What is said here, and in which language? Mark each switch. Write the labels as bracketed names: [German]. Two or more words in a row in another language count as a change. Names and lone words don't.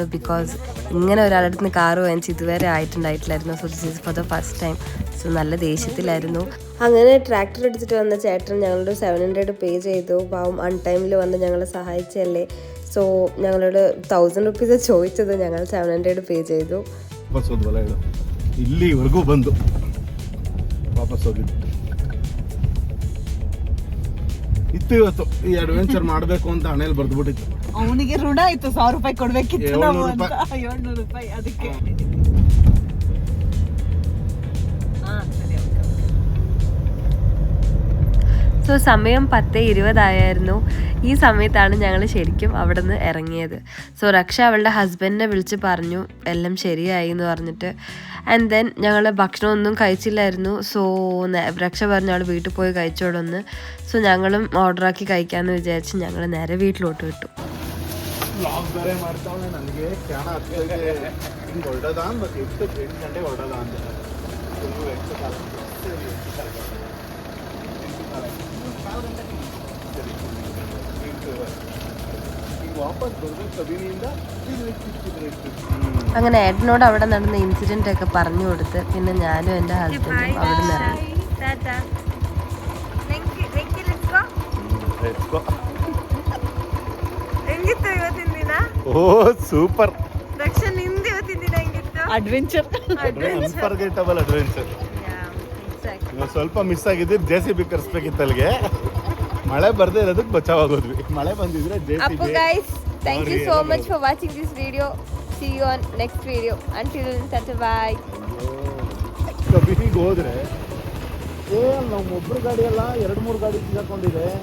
[Malayalam] ബിക്കോസ് ഇങ്ങനെ ഒരാളുടെ അടുത്ത് കാറ് വാങ്ങിച്ച് ഇതുവരെ ആയിട്ടുണ്ടായിട്ടില്ലായിരുന്നു. [English] So this is for the first time. [Malayalam] സോ നല്ല ദേഷ്യത്തിലായിരുന്നു. അങ്ങനെ ട്രാക്ടർ എടുത്തിട്ട് വന്ന ചേട്ടൻ ഞങ്ങളോട് 700 പേ ചെയ്തു. പാവം അൺടൈമിൽ വന്ന് ഞങ്ങളെ സഹായിച്ചല്ലേ. സോ ഞങ്ങളോട് 1000 rupees ചോദിച്ചത്, ഞങ്ങൾ 700 പേ ചെയ്തു. [Kannada] ಇಲ್ಲಿವರೆಗೂ ಬಂದು ವಾಪಸ್ ಹೋಗಿದ್ದು ಇತ್ತು. ಇವತ್ತು ಈ ಅಡ್ವೆಂಚರ್ ಮಾಡಬೇಕು ಅಂತ ಹಣೆಯಲ್ಲಿ ಬರ್ದ್ಬಿಟ್ಟಿತ್ತು. ಅವನಿಗೆ ಋಣ ಆಯ್ತು. 1000 ರೂಪಾಯಿ ಕೊಡ್ಬೇಕಿತ್ತು ನಾವು ಅಂತ. 700 ರೂಪಾಯಿ ಅದಕ್ಕೆ. [Malayalam] സോ സമയം 10:20 ആയിരുന്നു. ഈ സമയത്താണ് ഞങ്ങൾ ശരിക്കും അവിടെ നിന്ന് ഇറങ്ങിയത്. സോ രക്ഷ അവളുടെ ഹസ്ബൻഡിനെ വിളിച്ച് പറഞ്ഞു എല്ലാം ശരിയായി എന്ന് പറഞ്ഞിട്ട്. [English] And then [Malayalam] ഞങ്ങൾ ഭക്ഷണമൊന്നും കഴിച്ചില്ലായിരുന്നു. സോ രക്ഷ പറഞ്ഞ ആൾ വീട്ടിൽ പോയി കഴിച്ചോളൊന്ന്. സോ ഞങ്ങളും ഓർഡറാക്കി കഴിക്കാമെന്ന് വിചാരിച്ച് ഞങ്ങൾ നേരെ വീട്ടിലോട്ട് വിട്ടു. [Kannada] ಬ್ಲಾಗ್ ಬೇರೆ ಮಾಡ್ತಾವನೆ ನನಗೆ ಕ್ಷಣ ಆಗ್ತಾ ಇದೆ. ಹಿಂಗೆ ಹೊರಡೋದ ಮತ್ತೆ 8 ಗಂಟೆಗೆ ಹೊರಡೋದ ಅಂತ ವಾಪಸ್ ಬರ್ಬೇಕು ಕಬಿನಿಯಿಂದ. [Malayalam] അങ്ങനെ ഏട്ടനോട് അവിടെ നടന്ന ഇൻസിഡന്റ് ഒക്കെ പറഞ്ഞു കൊടുത്ത് പിന്നെ ഞാനും എൻ്റെ ഹസ്ബൻഡും അവിടെ നിന്ന് ഇറങ്ങി. [Kannada] ಹೆಂಗಿತ್ತು ಇವತ್ತಿನ ದಿನ? ಓ ಸೂಪರ್, ರಕ್ಷ ನಿಂದು ಇವತ್ತಿನ ದಿನ ಹೆಂಗಿತ್ತು? ಅಡ್ವೆಂಚರ್ [English] Unforgettable adventure. [Kannada] ಸ್ವಲ್ಪ ಮಿಸ್ ಆಗಿದ್ದು JCB ಕರ್ಸ್ಬೇಕಿತ್ತು ಅಲ್ಲಿಗೆ. ಮಳೆ ಬರ್ದೇ ಇರೋದಕ್ಕೆ ಬಚಾವಾಗೋದ್ವಿ. ಮಳೆ ಬಂದಿದ್ರೆ ಅಪ್ಪು ಗೈಸ್, [English] Thank you so much for watching this video. See you on next video. Until then, bye. [Kannada] ಕಬಿನಿಗೆ ಹೋದ್ರೆ ನಾವು ಒಬ್ರು ಗಾಡಿ ಅಲ್ಲ 2-3 ಗಾಡಿ ಸಿಗಾಕೊಂಡಿದೆ.